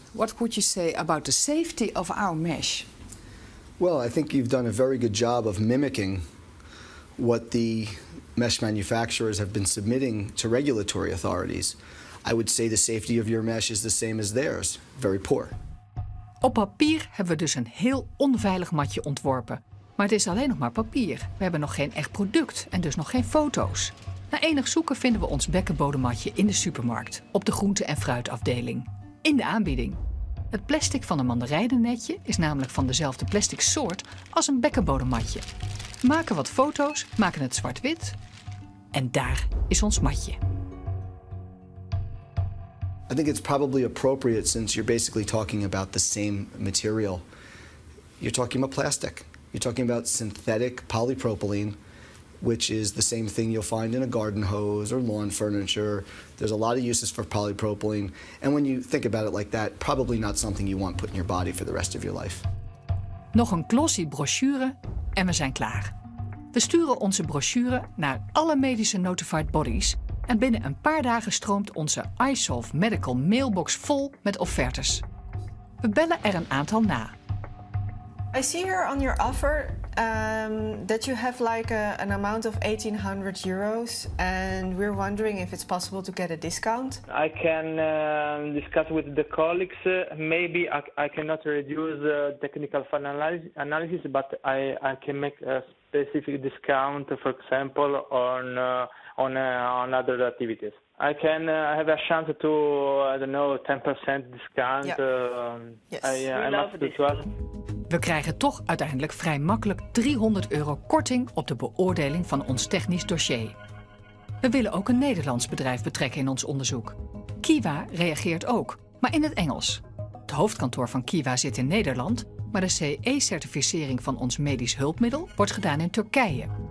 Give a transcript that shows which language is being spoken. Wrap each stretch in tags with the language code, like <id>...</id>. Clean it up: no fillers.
<en>What could you say about the safety of our mesh? Well, I think you've done a very good job of mimicking what the mesh manufacturers have been submitting to regulatory authorities. I would say the safety of your mesh is the same as theirs. Very poor.</en> <nl>Op papier hebben we dus een heel onveilig matje ontworpen. Maar het is alleen nog maar papier. We hebben nog geen echt product en dus nog geen foto's. Na enig zoeken vinden we ons bekkenbodemmatje in de supermarkt, op de groente- en fruitafdeling. In de aanbieding. Het plastic van een mandarijnennetje is namelijk van dezelfde plastic soort als een bekkenbodemmatje. We maken wat foto's, maken het zwart-wit en daar is ons matje.</nl> <en>I think it's probably appropriate, since you're basically talking about the same material. You're talking about plastic. You're talking about synthetic polypropylene, which is the same thing you'll find in a garden hose or lawn furniture. There's a lot of uses for polypropylene. And when you think about it like that, probably not something you want put in your body for the rest of your life.</en> <nl>Nog een glossy brochure en we zijn klaar. We sturen onze brochure naar alle medische notified bodies en binnen een paar dagen stroomt onze iSolve Medical mailbox vol met offertes. We bellen er een aantal na.</nl> <en>I see here on your offer that you have like an amount of €1,800, and we're wondering if it's possible to get a discount. I can discuss with the colleagues. Maybe I cannot reduce technical analysis, but I can make a specific discount, for example, on other activities. I can have a chance to, I don't know, 10% discount. Yeah. Yes, we love this.</en> <nl>We krijgen toch uiteindelijk vrij makkelijk €300 korting op de beoordeling van ons technisch dossier. We We willen ook een Nederlands bedrijf betrekken in ons onderzoek. Kiwa reageert ook, maar in het Engels. Het hoofdkantoor van Kiwa zit in Nederland, maar de CE-certificering van ons medisch hulpmiddel wordt gedaan in Turkije.</nl>